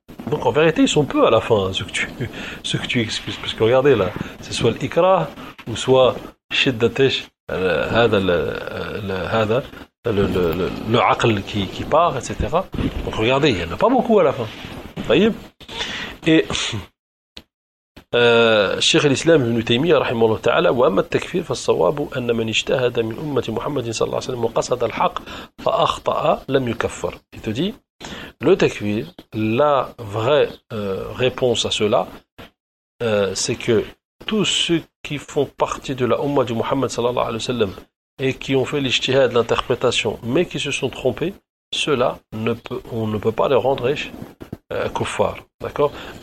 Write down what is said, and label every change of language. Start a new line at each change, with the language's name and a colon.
French: Donc, en vérité, ils sont peu à la fin, hein, ceux que tu excuses. Parce que regardez, là, c'est soit l'ikra, ou soit shiddatesh, le aql qui part, etc. Donc, regardez, il n'y en a pas beaucoup à la fin. Voyez ?
Arabic: Et شيخ الإسلام ابن تيمية رحمه الله تعالى وأما التكفير فالصواب أن من اجتهد من أمة محمد صلى الله عليه وسلم وقصد الحق فأخطأ لم يكفر.
French: Il te dit le takfir, la vraie réponse à cela, c'est que tous ceux qui font partie de la Ummah du Muhammad صلى الله عليه وسلم et qui ont fait l'ijtihad, l'interprétation, mais qui se sont trompés, ceux-là, on ne peut pas les rendre riches kuffar. D'accord ?